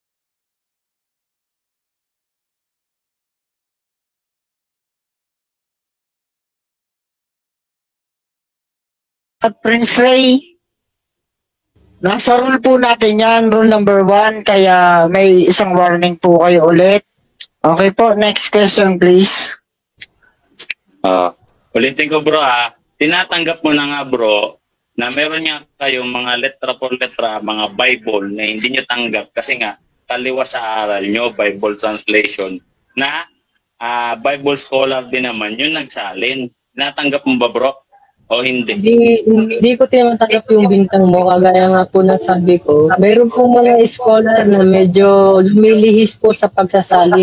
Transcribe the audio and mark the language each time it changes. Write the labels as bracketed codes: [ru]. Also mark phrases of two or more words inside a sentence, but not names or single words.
[tl] At Prince Ray, nasa rule po natin yan, rule number 1, kaya may isang warning po kayo ulit. [en] Okay po, next question please. [tl] ulitin ko bro tinatanggap mo na nga bro na meron nga kayong mga [es] letra por letra, [tl] mga Bible na hindi nyo tanggap kasi nga kaliwas sa aral nyo, [en] Bible translation, [tl] na [en] Bible scholar [tl] din naman yung nagsalin. Natanggap mo ba bro? O hindi? Hindi ko tinatanggap yung bintang mo. Kagaya nga po na sabi ko, mayroon po mga scholar na medyo lumilihis po sa pagsasalin.